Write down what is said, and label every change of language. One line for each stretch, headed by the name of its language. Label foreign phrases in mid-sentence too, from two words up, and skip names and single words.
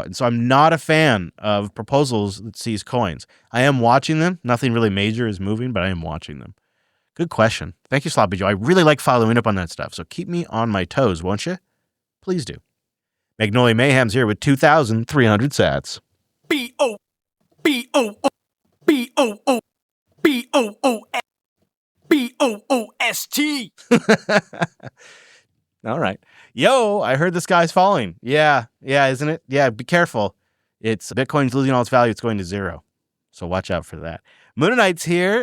English: And so I'm not a fan of proposals that seize coins. I am watching them. Nothing really major is moving, but I am watching them. Good question. Thank you, Sloppy Joe. I really like following up on that stuff. So keep me on my toes, won't you? Please do. Magnolia Mayhem's here with 2,300 sats. B-O-O-B-O-O-B-O-O-S-T. All right. Yo, I heard the sky's falling. Yeah, isn't it? Yeah, be careful. Bitcoin's losing all its value. It's going to zero. So watch out for that. Moonanite's here.